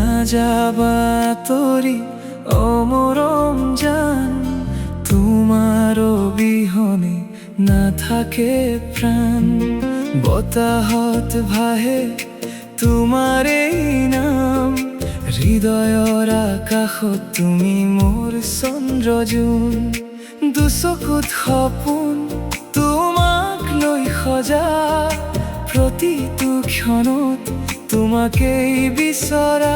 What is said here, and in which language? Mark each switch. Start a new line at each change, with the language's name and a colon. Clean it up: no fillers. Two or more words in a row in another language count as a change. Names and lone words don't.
Bangla: যাবা তরি ও মরম জান, তোমার বিহনে না থাকে প্রাণ।
Assamese: বতাহত ভাহে তোমাৰ এই নাম, হৃদয়ৰ আকাশত তুমি মোৰ চন্দ্ৰজোন। দুচকুত সপোন তোমাক লৈ সজা, প্ৰতিটো ক্ষণত তোমাকেই বিচৰা।